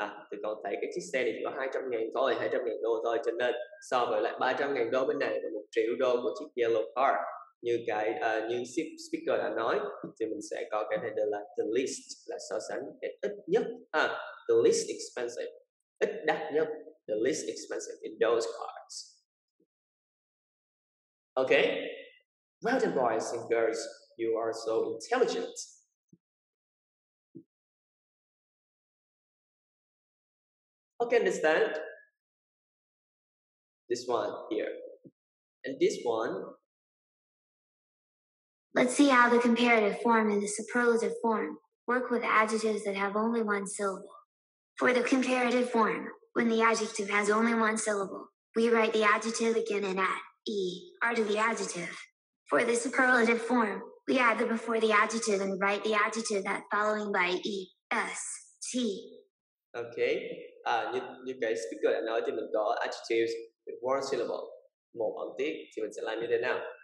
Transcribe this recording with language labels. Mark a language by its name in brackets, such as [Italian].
[Vietnamese] Thì còn thấy cái chiếc xe này chỉ có 200.000 thôi, 200.000 đô thôi, cho nên so với lại 300.000 đô bên này và 1 triệu đô của chiếc yellow car, như speaker đã nói, thì mình sẽ có cái header là the least, là so sánh cái ít nhất, the least expensive, ít đắt nhất, [English] the least expensive in those cars. Okay, well done boys and girls, you are so intelligent. Okay, understand? This one here. And this one. Let's see how the comparative form and the superlative form work with adjectives that have only one syllable. For the comparative form, when the adjective has only one syllable, we write the adjective again and add er to the adjective. For the superlative form, we add the before the adjective and write the adjective that following by est. [Vietnamese] Okay, như cái speaker đã nói thì mình có [English] adjectives with one syllable, [Vietnamese] một âm tiết, thì mình sẽ làm như thế nào?